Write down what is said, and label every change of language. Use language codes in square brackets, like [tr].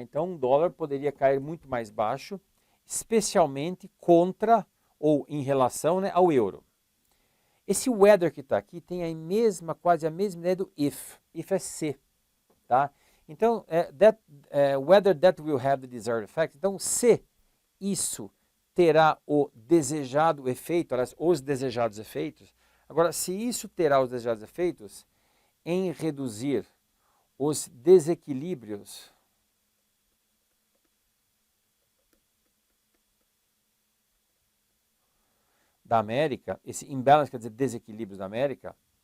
[pt] Então, o dólar poderia cair muito mais baixo, especialmente contra ou em relação, né, ao euro. Esse whether que está aqui tem quase a mesma ideia do if. If é se. Tá? [en] Então, whether that will have the desired effect. [pt] Então, se isso terá o desejado efeito, aliás, os desejados efeitos. Agora, se isso terá os desejados efeitos em reduzir os desequilíbrios da América, esse imbalance quer dizer desequilíbrios da América,